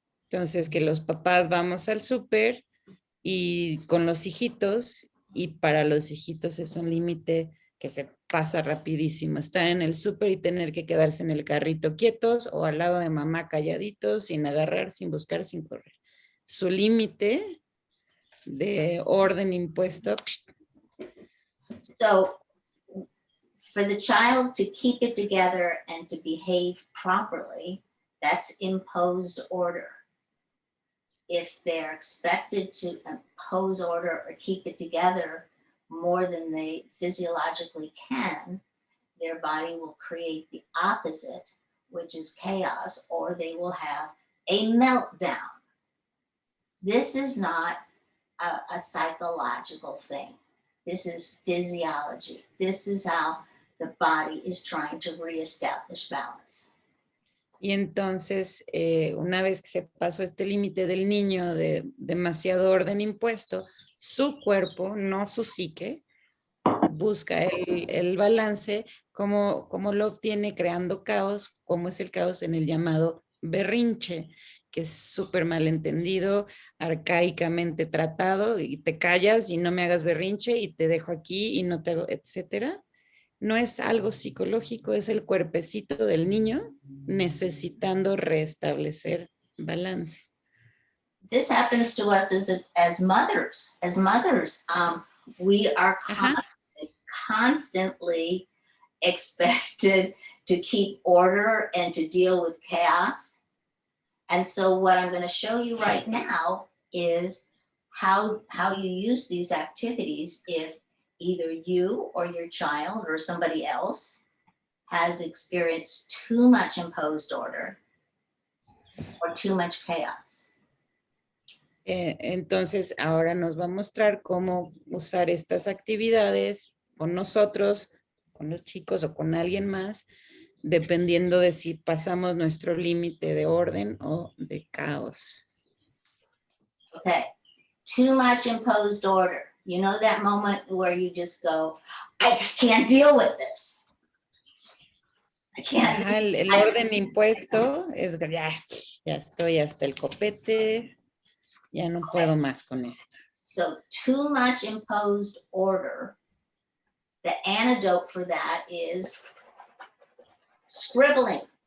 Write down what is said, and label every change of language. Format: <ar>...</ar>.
<es>Entonces, que los papás vamos al súper y con los hijitos, y para los hijitos es un límite que se pasa rapidísimo. Estar en el súper y tener que quedarse en el carrito quietos o al lado de mamá calladitos, sin agarrar, sin buscar, sin correr. Su límite de orden impuesto.</es> <en>So for the child to keep it together and to behave properly, that's imposed order. If they're expected to impose order or keep it together more than they physiologically can, their body will create the opposite, which is chaos, or they will have a meltdown. This is not a psychological thing. This is physiology. This is how the body is trying to reestablish balance.</en> <es>Y entonces, una vez que se pasó este límite del niño de demasiado orden impuesto, su cuerpo, no su psique, busca el balance, como lo obtiene creando caos, como es el caos en el llamado berrinche, que es súper malentendido, arcaicamente tratado, y te callas y no me hagas berrinche y te dejo aquí y no te hago, etcétera. No es algo psicológico, es el cuerpecito del niño necesitando restablecer balance.</es> <en>This happens to us as mothers. As mothers, we are constantly expected to keep order and to deal with chaos. And so what I'm going to show you right now is how you use these activities if either you or your child or somebody else has experienced too much imposed order or too much chaos.</en> <es>Entonces, ahora nos va a mostrar cómo usar estas actividades con nosotros, con los chicos o con alguien más, dependiendo de si pasamos nuestro límite de orden o de caos.</es> <en>Okay, too much imposed order. You know that moment where you just go, I just can't deal with this. I can't.</en> <es>Ajá, el orden impuesto es ya estoy hasta el copete, ya no puedo más con esto.</es> <en>So too much imposed order, the antidote for that is scribbling.</en>